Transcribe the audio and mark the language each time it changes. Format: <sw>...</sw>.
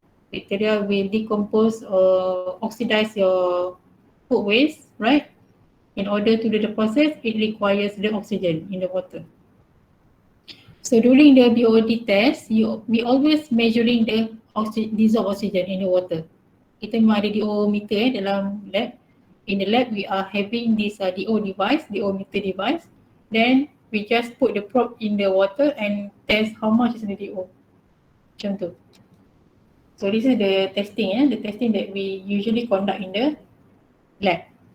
<en>Bacteria will decompose or oxidize your food waste, right? In order to do the process, it requires the oxygen in the water. So during the BOD test, we always measuring the dissolved oxygen in the water.</en> <ms>Kita memang ada DO meter dalam lab.</ms> <en>In the lab, we are having this DO device, DO meter device. Then we just put the probe in the water and test how much is the DO.</en> <ms>Macam tu.</ms> <en>So this is the testing, the testing that we usually conduct in the lab.</en>